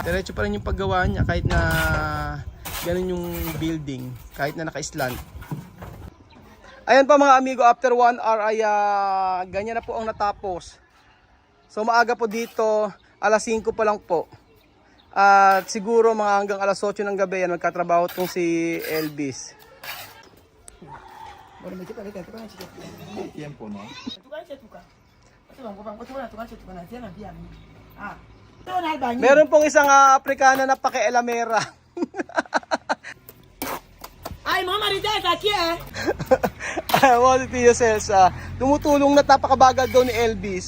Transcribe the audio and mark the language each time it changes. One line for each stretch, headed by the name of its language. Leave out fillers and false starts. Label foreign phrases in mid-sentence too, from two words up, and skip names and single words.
Filipino: Diretso pa rin yung paggawa niya kahit na ganun yung building, kahit na naka-slant. Ayan pa mga amigo, after 1 hour ay ganyan na po ang natapos. So maaga po dito, alas 5 pa lang po. At siguro mga hanggang alas 8 ng gabi yan magkatrabaho tong si Elvis.
Spanish: Tiempo, no?
Filipino: Meron pong isang Afrikana na pakialamera. Ay, Mama Rita, aquí eh. Well, si Tio Celsa, tumutulong na napakabagal daw ni Elvis.